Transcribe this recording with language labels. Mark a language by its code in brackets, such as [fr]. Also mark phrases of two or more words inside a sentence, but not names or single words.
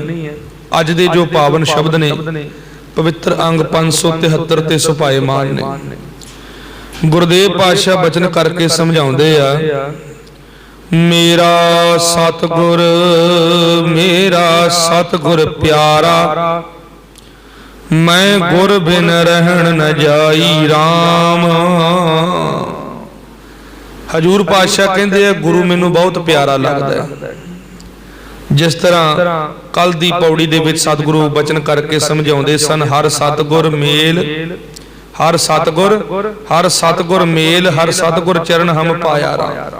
[pa] ਅੱਜ ਦੇ ਜੋ ਪਾਵਨ ਸ਼ਬਦ ਨੇ ਪਵਿੱਤਰ ਅੰਗ 573 ਤੇ ਸੁਭਾਇਮਾਨ ਨੇ। ਗੁਰਦੇਵ ਪਾਤਸ਼ਾਹ ਬਚਨ ਕਰਕੇ ਸਮਝਾਉਂਦੇ ਆ, ਮੇਰਾ ਸਤਿਗੁਰ ਪਿਆਰਾ। ਮੈਂ ਗੁਰ ਬਿਨ ਰਹਨ ਨ ਜਾਈ ਰਾਮ। ਹਜ਼ੂਰ ਪਾਤਸ਼ਾਹ ਕਹਿੰਦੇ ਆ ਗੁਰੂ ਮੈਨੂੰ ਬਹੁਤ ਪਿਆਰਾ ਲੱਗਦਾ ਹੈ। ਜਿਸ ਤਰ੍ਹਾਂ ਕੱਲ੍ਹ ਦੀ ਪੌੜੀ ਦੇ ਵਿਚ ਸਤਿਗੁਰੂ ਬਚਨ ਕਰਕੇ ਸਮਝਾਉਂਦੇ ਸਨ, ਹਰ ਸਤਿਗੁਰ ਮੇਲ, ਹਰ ਸਤਿਗੁਰ ਮੇਲ, ਹਰ ਸਤਿਗੁਰ ਚਰਣ ਹਮ ਪਾਇਆ ਰਾਮ।